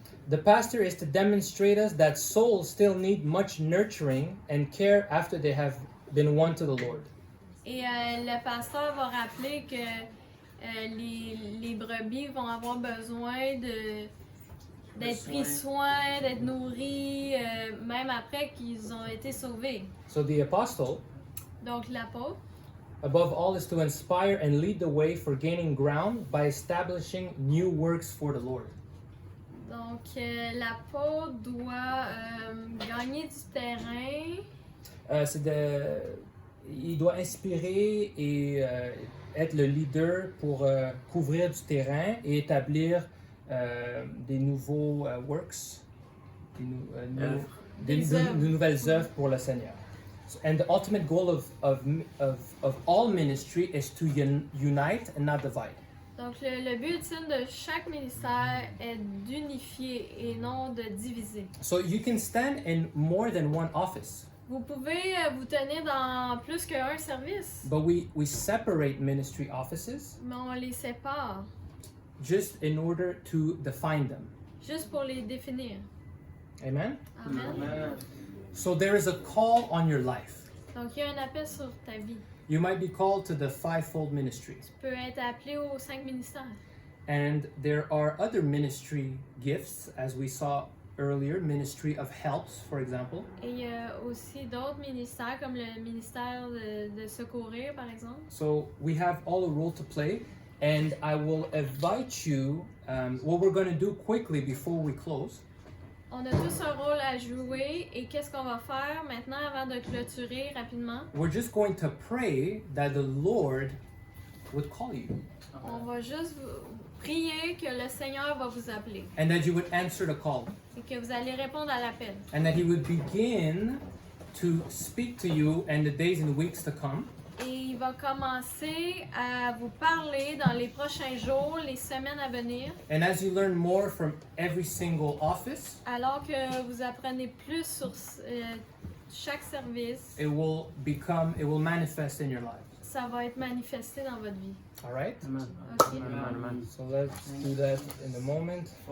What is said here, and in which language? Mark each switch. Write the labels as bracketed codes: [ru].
[en] The pastor is to demonstrate us that souls still need much nurturing and care after they have been won to the Lord. [fr] Et le pasteur va rappeler que les brebis vont avoir besoin d'être pris soin, d'être nourris, même après qu'ils ont été sauvés. [en] So the apostle, [fr] Donc l'apôtre, [en] above all, is to inspire and lead the way for gaining ground by establishing new works for the Lord. [fr] donc l'apôtre doit gagner du terrain. Il doit inspirer et être le leader pour couvrir du terrain et établir des nouveaux works, de nouvelles œuvres pour le Seigneur. [en] And the ultimate goal of all ministry is to unite and not divide. [fr] Donc le but ultime de chaque ministère est d'unifier et non de diviser. [en] So you can stand in more than one office, [fr] Vous pouvez vous tenir dans plus qu'un service, [en] but we separate ministry offices [fr] mais on les sépare [en] just in order to define them. [fr] juste pour les définir. [en] Amen? Amen. So there is a call on your life. [fr] Donc il y a un appel sur ta vie. [en] You might be called to the fivefold ministry. [fr] Tu peux être appelé aux 5 ministères. [en] And there are other ministry gifts, as we saw earlier, ministry of helps, for example. [fr] Et il y a aussi d'autres ministères, comme le ministère de secourir, par exemple. [en] So we have all a role to play, and I will invite you, what we're going to do quickly before we close. [fr] On a tous un rôle à jouer et qu'est-ce qu'on va faire maintenant avant de clôturer rapidement? [en] We're just going to pray that the Lord would call you [fr] On va juste prier que le Seigneur va vous appeler [en] and that you would answer the call [fr] et que vous allez répondre à l'appel. [en] and that He would begin to speak to you in the days and weeks to come. [fr] Et il va commencer à vous parler dans les prochains jours, les semaines à venir. [en] And as you learn more from every single office, [fr] Alors que vous apprenez plus sur chaque service, [en] it will manifest in your life. [fr] ça va être manifesté dans votre vie. [en] All right? Amen. Ok? Amen. So let's do that in a moment.